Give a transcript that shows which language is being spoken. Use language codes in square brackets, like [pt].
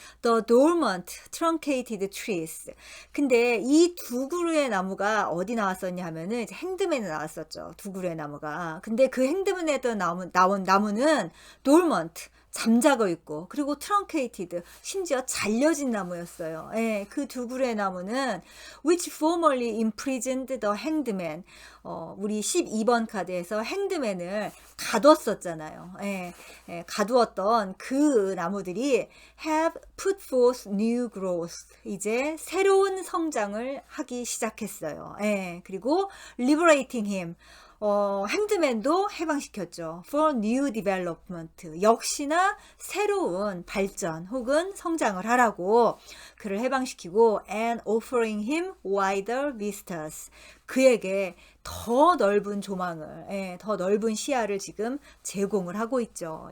[en] The dormant, truncated trees. [ko] 근데 이 두 그루의 나무가 어디 나왔었냐 하면은 이제 행드맨에 나왔었죠. 두 그루의 나무가. 근데 그 행드맨에 나온 나무는 dormant, 잠자고 있고, 그리고 truncated, 심지어 잘려진 나무였어요. 그 두 그루의 나무는 [en] which formerly imprisoned the hangman. [ko] 우리 12번 카드에서 행드맨을 가뒀었잖아요. 가두었던 그 나무들이 [en] have put forth new growth. [ko] 이제 새로운 성장을 하기 시작했어요. 그리고 [en] liberating him. [ko] 핸드맨도 해방시켰죠. [en] For new development. [ko] 역시나 새로운 발전 혹은 성장을 하라고 그를 해방시키고, [en] and offering him wider vistas. [ko] 그에게 더 넓은 조망을, 더 넓은 시야를 지금 제공을 하고 있죠.